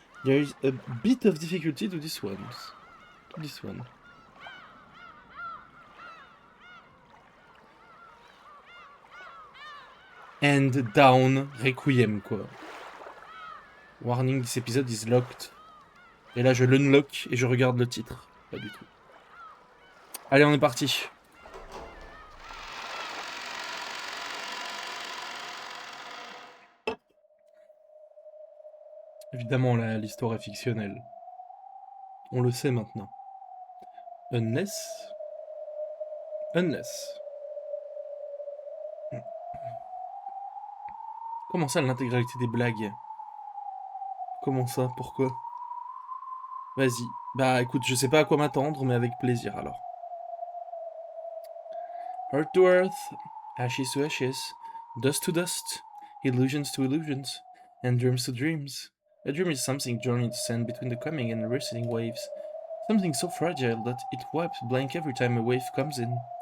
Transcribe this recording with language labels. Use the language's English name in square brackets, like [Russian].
[English] There is a bit of difficulty to this one. And down Requiem, quoi. Warning, this episode is locked. [French] Et là, je l'unlock et je regarde le titre. Pas du tout. Allez, on est parti. Évidemment, l'histoire est fictionnelle. On le sait maintenant. [English] Unless... [French] Comment ça, l'intégralité des blagues? Comment ça? Pourquoi? Vas-y. Bah écoute, je sais pas à quoi m'attendre, mais avec plaisir alors. [English] Earth to earth, ashes to ashes, dust to dust, illusions to illusions, and dreams to dreams. A dream is something journeying to sand between the coming and receding waves. Something so fragile that it wipes blank every time a wave comes in.